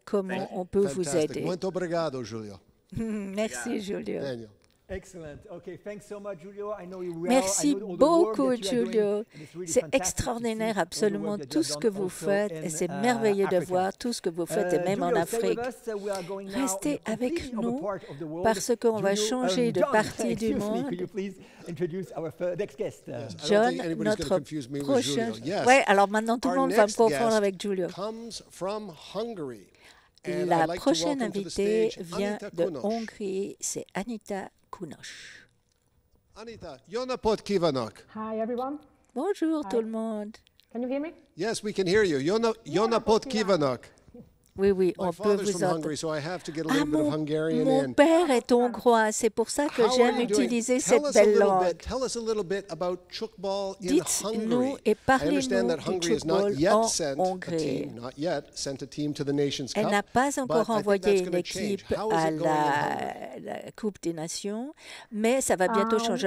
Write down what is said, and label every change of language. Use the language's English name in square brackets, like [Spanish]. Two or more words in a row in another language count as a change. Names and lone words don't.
[French] comment on peut vous [English] Fantastic. [French] aider. [Portuguese] Muito obrigado, Julio. [French] Merci, Julio. Daniel. [English] Excellent. Okay, thanks so much, Giulio. I know you well. [French] Merci beaucoup, Giulio. C'est extraordinaire absolument tout ce que vous faites et c'est merveilleux de voir tout ce que vous faites et même en Afrique. Restez avec nous parce qu'on va changer de partie du monde. John, notre prochain... Oui, alors maintenant tout le monde va me confondre avec Giulio. La prochaine invitée vient de Hongrie, c'est Anita Kunos. [Hungarian] Anita, jó napot kívánok. [English] Hi everyone. [French] Bonjour tout le monde. [English] Can you hear me? Yes, we can hear you. [Hungarian] Jó napot kívánok. [French] Oui, on peut vous entendre. Mon père est hongrois, c'est pour ça que j'aime utiliser cette belle langue. Dites-nous et parlez-nous du football en Hongrie. Elle n'a pas encore envoyé une équipe à la Coupe des Nations, mais ça va bientôt changer.